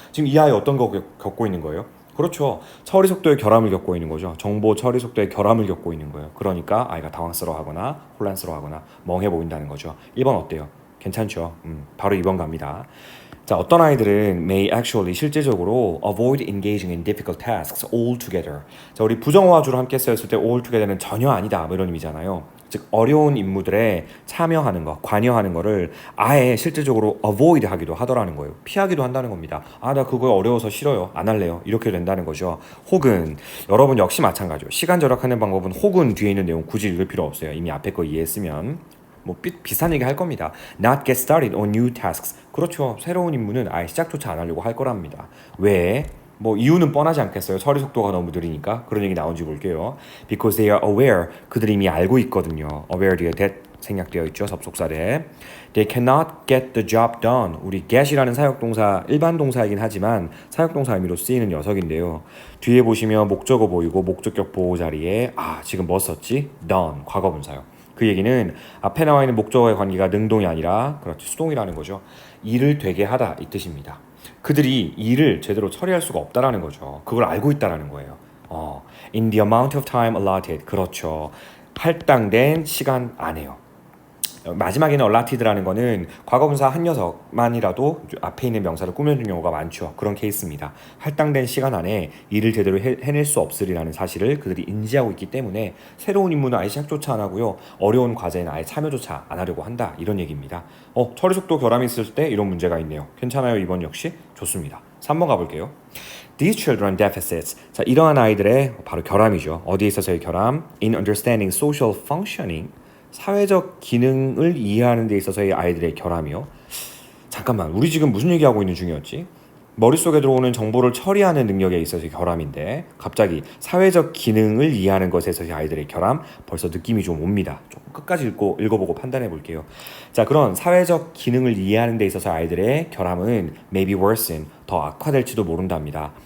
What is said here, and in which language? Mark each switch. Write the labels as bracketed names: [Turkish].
[Korean] 지금 이 아이 어떤 거 겪고 있는 거예요? 그렇죠. 처리 속도의 결함을 겪고 있는 거죠. 정보 처리 속도의 결함을 겪고 있는 거예요. 그러니까 아이가 당황스러워하거나 혼란스러워하거나 멍해 보인다는 거죠. 1번 어때요? 괜찮죠? 바로 2번 갑니다. 자, 어떤 아이들은 [English] may actually [Korean] 실제적으로 [English] avoid engaging in difficult tasks altogether. [Korean] 자, 우리 부정어와주로 함께 쓰였을 때 altogether는 전혀 아니다 뭐 이런 의미잖아요. 즉 어려운 임무들에 참여하는 거, 관여하는 거를 아예 실제적으로 avoid 하기도 하더라는 거예요. 피하기도 한다는 겁니다. 아, 나 그거 어려워서 싫어요. 안 할래요. 이렇게 된다는 거죠. 혹은 여러분 역시 마찬가지죠. 시간 절약하는 방법은 혹은 뒤에 있는 내용 굳이 읽을 필요 없어요. 이미 앞에 거 이해했으면. 뭐 비슷한 얘기 할 겁니다. [English] Not get started on new tasks. [Korean] 그렇죠. 새로운 임무는 아예 시작조차 안 하려고 할 거랍니다. 왜? 뭐 이유는 뻔하지 않겠어요. 처리 속도가 너무 느리니까. 그런 얘기 나온지 볼게요. [English] Because they are aware. [Korean] 그들이 이미 알고 있거든요. aware 뒤에 that 생략되어 있죠. 접속사래. [English] They cannot get the job done. [Korean] 우리 get이라는 사역동사 일반 동사이긴 하지만 사역동사 의미로 쓰이는 녀석인데요. 뒤에 보시면 목적어 보이고 목적격 보호 자리에 지금 뭐 썼지? done. 과거분사요. 그 얘기는 앞에 나와 있는 목적어의 관계가 능동이 아니라 그렇죠. 수동이라는 거죠. 일을 되게 하다 이 뜻입니다. 그들이 일을 제대로 처리할 수가 없다라는 거죠. 그걸 알고 있다라는 거예요. [English] In the amount of time allotted. [Korean] 그렇죠. 할당된 시간 안에요. 마지막에는 alloted라는 거는 과거분사 한 녀석만이라도 앞에 있는 명사를 꾸며준 경우가 많죠. 그런 케이스입니다. 할당된 시간 안에 일을 제대로 해낼 수 없으리라는 사실을 그들이 인지하고 있기 때문에 새로운 임무는 아예 시작조차 안 하고요. 어려운 과제는 아예 참여조차 안 하려고 한다. 이런 얘기입니다. 처리 속도 결함이 있을 때 이런 문제가 있네요. 괜찮아요. 이번 역시 좋습니다. 3번 가볼게요. [English] These children deficits. [Korean] 자, 이러한 아이들의 바로 결함이죠. 어디에 있어서의 결함? [English] In understanding social functioning. [Korean] 사회적 기능을 이해하는 데 있어서의 아이들의 결함이요. 잠깐만, 우리 지금 무슨 얘기하고 있는 중이었지? 머릿속에 들어오는 정보를 처리하는 능력에 있어서의 결함인데 갑자기 사회적 기능을 이해하는 것에 있어서의 아이들의 결함, 벌써 느낌이 좀 옵니다. 조금 끝까지 읽어보고 판단해 볼게요. 자, 그런 사회적 기능을 이해하는 데 있어서 아이들의 결함은 [English] maybe worsen, [Korean] 더 악화될지도 모른답니다.